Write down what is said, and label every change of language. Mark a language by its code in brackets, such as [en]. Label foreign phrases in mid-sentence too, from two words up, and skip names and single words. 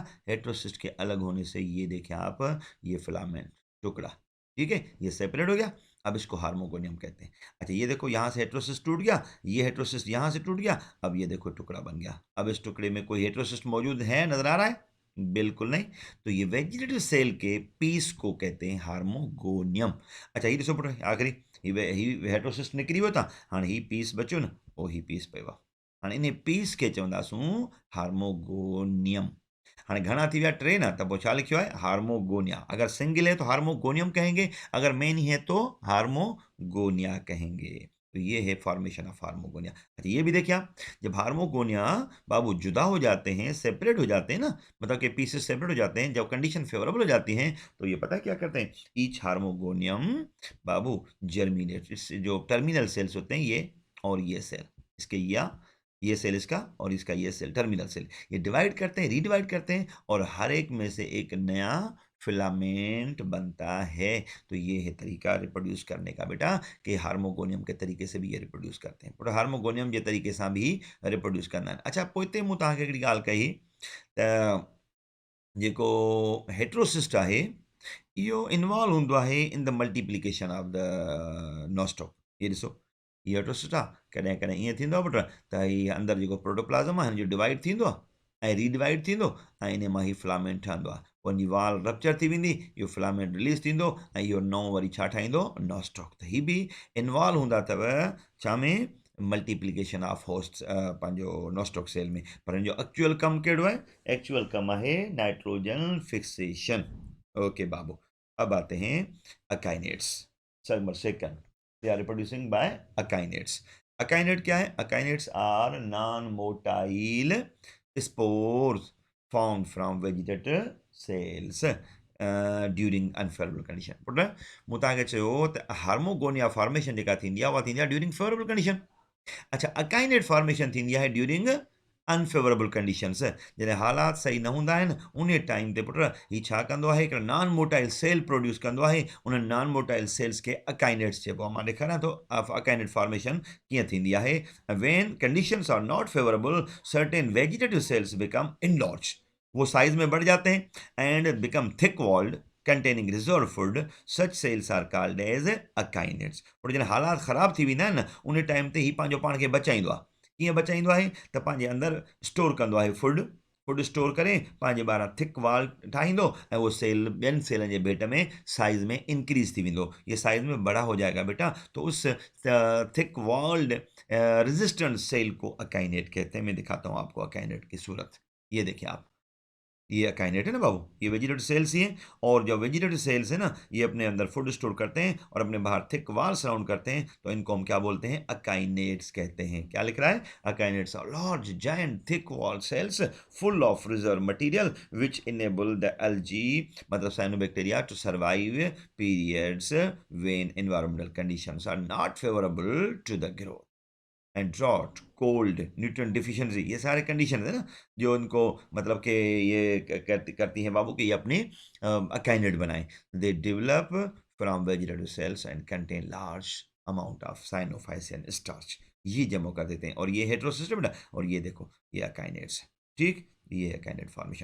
[hi] हेटेरोसिस्ट के अलग होने से ये देखें आप, ये फिलामेंट टुकड़ा, ठीक है, ये सेपरेट हो गया। अब इसको हार्मोगोनियम कहते हैं। अच्छा, ये देखो यहाँ से हेटेरोसिस्ट टूट गया, ये हेटेरोसिस्ट यहाँ से टूट गया, अब ये देखो टुकड़ा बन गया। अब इस टुकड़े में कोई हेटेरोसिस्ट मौजूद है, नजर आ रहा है? बिल्कुल नहीं। तो ये [en] vegetative cell [hi] के पीस को कहते हैं हार्मोगोनियम। [sd] अच्छा, ये ॾिसो पुट, आख़िरी ही हेटेरोसिस्ट निकिरी वियो था, हाणे ही पीस बचियो न, उहो ही पीस पियो आहे। हाणे इन पीस खे चवंदासूं हार्मोगोनियम। हाणे घणा थी विया? टे न, त पोइ छा लिखियो आहे? हार्मोगोनिया। [hi] अगर सिंगल है तो हार्मोगोनियम कहेंगे, अगर मेनी है तो हार्मोगोनिया कहेंगे। तो ये है [en] formation of hormogonia. [hi] अच्छा, ये भी देखिए आप, जब हार्मोगोनिया बाबू जुदा हो जाते हैं, सेपरेट हो जाते हैं ना, मतलब कि पीसेस सेपरेट हो जाते हैं, जब [en] condition favourable [hi] हो जाती है, तो ये पता है क्या करते हैं? [en] each hormogonium [hi] बाबू जर्मिनेट, जो [en] terminal cells [hi] होते हैं ये और ये सेल, इसके या ये सेल इसका और इसका ये सेल, [en] terminal cell, [hi] ये डिवाइड करते हैं, रीडिवाइड करते हैं और हर एक में से एक नया फिलामेंट बनता है। तो ये है तरीका रिप्रोड्यूस करने का बेटा, कि हार्मोगोनियम के तरीके से भी ये रिप्रोड्यूस करते हैं। [sd] पर हार्मोगोनियम जे तरीके सां भी रिप्रोड्यूस कंदा आहिनि। अच्छा, पोइ हिते मूं तव्हांखे हिकिड़ी ॻाल्हि कही त जेको हेट्रोसिस्ट आहे, इहो इन्वॉल्व हूंदो आहे [en] in the multiplication of the Nostoc. [sd] ये ॾिसो, हीअ हेट्रोसिस्ट आहे, कॾहिं कॾहिं ईअं थींदो आहे पुट त हीअ अंदरि जेको प्रोटोप्लाज़म आहे हिन जो डिवाइड थींदो आहे ऐं रीडिवाइड थींदो ऐं इन मां ही फिलामेंट ठहंदो आहे। पोइ वञी वाल रप्चर थी वेंदी, इहो फिलामेंट रिलीज़ थींदो ऐं इहो नओं वरी छा ठाहींदो? नॉस्टॉक। त हीअ बि इन्वॉल्व हूंदा अथव छा में? [en] multiplication of host [sd] पंहिंजो [en] Nostoc cell [sd] में। पर हिन जो एक्चुअल कमु कहिड़ो आहे? एक्चुअल कमु आहे [en] nitrogen fixation. [hi] ओके बाबू, अब आते हैं अकाइनेट्स। [en] Number second, they are reproducing by akinetes. [hi] अकाइनेट क्या है? [en] Akinetes are non motile spores found from vegetative cells during unfavourable condition. [sd] पुट मूं तव्हांखे चयो त [en] hormogonia formation [sd] जेका थींदी आहे उहा थींदी आहे [en] during favourable condition. [sd] अच्छा, [en] akinete formation [sd] थींदी आहे [en] during unfavourable conditions, [sd] जॾहिं हालात सही न हूंदा आहिनि उन टाइम ते पुट हीउ छा कंदो आहे? हिकिड़ो [en] non motile cell [sd] प्रोड्यूस कंदो आहे। उन [en] non motile cells [sd] खे अकाइनेट्स चइबो आहे। मां ॾेखारियां थो [en] akinete formation [sd] कीअं थींदी आहे। [en] When conditions are not favourable, certain vegetative cells become enlarge, [hi] वो साइज में बढ़ जाते हैं [en] and become thick walled containing reserved food, such cells are called as akinets. [sd] और जन हालात ख़राब थी वेंदा आहिनि न उन टाइम ते ही पंहिंजो पाण खे बचाईंदो आहे। कीअं बचाईंदो आहे त पंहिंजे अंदरि स्टोर कंदो आहे फूड स्टोर करे पंहिंजे ॿाहिरां [en] thick wall [sd] ठाहींदो ऐं उहो सेल ॿियनि सेलनि जे भेट में साइज़ में इंक्रीज़ थी वेंदो, [hi] ये साइज़ में बड़ा हो जाएगा बेटा, तो उस [en] thick walled resistant cell [hi] को अकाइनेट कहते हैं। मैं दिखाता हूँ आपको अकाइनेट की सूरत, ये देखिए आप, ये अकाइनेट है ना बाबू, ये [en] vegetative cells [hi] ही हैं। और जो [en] vegetative cells [hi] है ना ये अपने अंदर [en] food store [hi] करते हैं और अपने बाहर [en] thick wall surround [hi] करते हैं, तो इनको हम क्या बोलते हैं, अकाइनेट्स कहते हैं। क्या लिख रहा है, [en] Akinetes are large giant thick wall cells full of reserve material which enable the algae मतलब cyanobacteria to survive periods when environmental conditions are not favourable to the growth and drought cold nutrient deficiency, [hi] ये सारे कंडीशन है ना जो इनको मतलब कि ये करती हैं बाबू कि ये अपने अकाइनेट बनाएं। [en] They develop from vegetative cells and contain large amount of cyanophycean starch, [hi] ये जमा कर देते हैं। और ये हेटेरोसिस्टम है और ये देखो ये अकाइनेट्स, ठीक, ये अकाइनेट फॉर्मेशन।